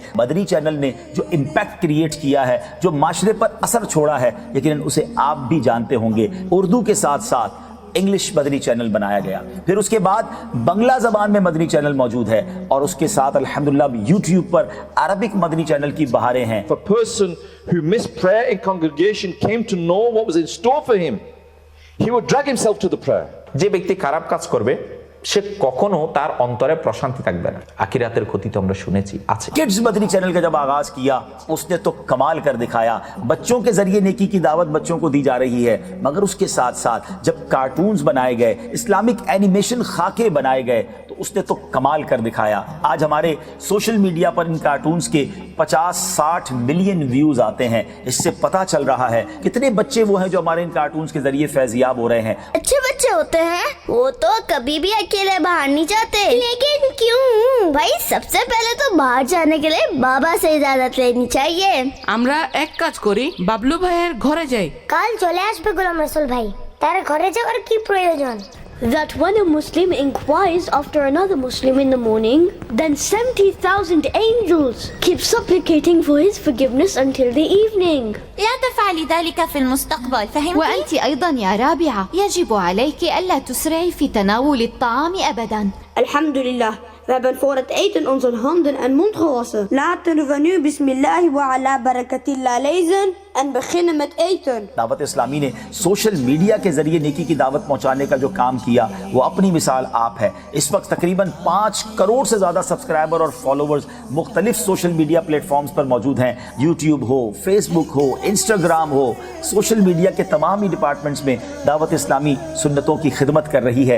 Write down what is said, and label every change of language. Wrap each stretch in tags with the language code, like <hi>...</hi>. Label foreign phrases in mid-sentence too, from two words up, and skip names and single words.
<hi>मदनी चैनल ने जो</hi> <en>impact create</en> <hi>किया है, जो माशरे पर असर छोड़ा है, यकीनन उसे आप भी जानते होंगे। उर्दू के साथ साथ इंग्लिश मदनी चैनल बनाया गया, फिर उसके बाद बांग्ला जबान में मदनी चैनल मौजूद है और उसके साथ अल्हम्दुलिल्लाह यूट्यूब पर अरबिक मदनी चैनल की बहारें हैं।</hi> <en>If a person who missed prayer in congregation came to know what was in store for him, he would drag himself to the prayer.</en> <bn>যে ব্যক্তি খারাপ কাজ করবে সে কখনো তার অন্তরে প্রশান্তি থাকবে না। আখিরাতের ক্ষতি তো আমরা শুনেছি আছে।</bn> <hi>किड्स मदनी चैनल का जब आगाज किया उसने तो कमाल कर दिखाया। बच्चों के जरिए नेकी की दावत बच्चों को दी जा रही है, मगर उसके साथ साथ जब कार्टून्स बनाए गए,</hi> <en>Islamic animation</en> <hi>खाके बनाए गए, तो उसने तो कमाल कर दिखाया। आज हमारे</hi> <en>social media</en> <hi>पर इन कार्टून्स के 50-60</hi> <en>million views</en> <hi>आते हैं। इससे पता चल रहा है कितने बच्चे वो हैं जो हमारे इन कार्टून्स के जरिए फैजियाब हो रहे हैं। अच्छे बच्चे होते हैं, वो तो कभी भी अकेले बाहर नहीं जाते। लेकिन क्यों? भाई सबसे पहले तो बाहर जाने के लिए बाबा से इजाजत लेनी चाहिए।</hi> <bn>আমরা এক কাজ করি, বাবলু ভাইয়ের ঘরে যাই। কাল চলে আসবে গোলাম রসুল ভাই, তার ঘরে যাওয়ার কি প্রয়োজন?</bn> <en>That when a Muslim inquires after another Muslim in the morning, then 70,000 angels keep supplicating for his forgiveness until the evening.</en> <ar>لا تفعلي ذلك في المستقبل، فهمتي؟ وأنت أيضا يا رابعة يجب عليك ألا تسرعي في تناول الطعام أبدا.</ar> <nl>Alhamdulillah, we hebben voor het eten onze handen en mond gewassen. Laten we nu</nl> <ar>بسم الله وعلى بركة الله</ar> <nl>lezen en beginnen met eten.</nl> <hi>दावत इस्लामी ने</hi> <en>social media</en> <hi>के जरिए नेकी की दावत पहुंचाने का जो काम किया वो अपनी मिसाल आप है। इस वक्त तकरीबन 5 करोड़ से ज़्यादा सब्सक्राइबर और फॉलोवर्स मुख्तलिफ</hi> <en>social media platforms</en> <hi>पर मौजूद हैं। यूट्यूब हो, फेसबुक हो, इंस्टाग्राम हो,</hi> <en>social media</en> <hi>के तमाम ही डिपार्टमेंट्स में दावत इस्लामी सुन्नतों की खिदमत कर रही है।</hi>